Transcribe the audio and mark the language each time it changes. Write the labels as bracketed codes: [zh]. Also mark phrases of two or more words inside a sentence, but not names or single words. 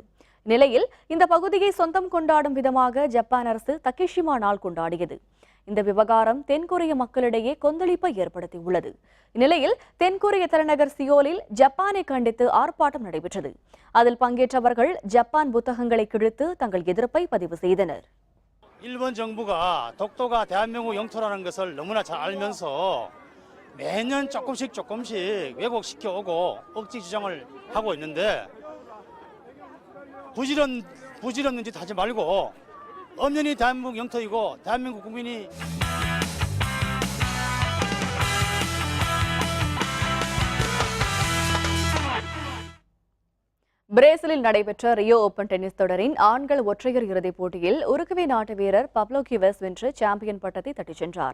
[ta] நிலையில் இந்த பகுதியை சொந்தம் கொண்டாடும் விதமாக ஜப்பான் அரசு தக்கேஷிமா நாள் கொண்டாடியது. இந்த விவகாரம் தென்கொரிய மக்களிடையே கொந்தளிப்பை ஏற்படுத்தியுள்ளது. இந்நிலையில் தென்கொரிய தலைநகர் சியோலில் ஜப்பானை கண்டித்து ஆர்ப்பாட்டம் நடைபெற்றது. அதில் பங்கேற்றவர்கள் ஜப்பான் புத்தகங்களை கிழித்து தங்கள் எதிர்ப்பை பதிவு செய்தனர். [ko] 일본 정부가 독도가 대한민국 영토라는 것을 너무나 잘 알면서 매년 조금씩 왜곡시켜오고 억지 주장을 하고 있는데 부지런 짓 하지 말고 엄연히 대한민국 영토이고 대한민국 국민이 [ta] பிரேசிலில் நடைபெற்ற ரியோ ஓபன் டென்னிஸ் தொடரின் ஆண்கள் ஒற்றையர் இறுதிப் போட்டியில் உருகுவே நாட்டு வீரர் பப்லோ கிவஸ் வென்று சாம்பியன் பட்டத்தை தட்டிச் சென்றார்.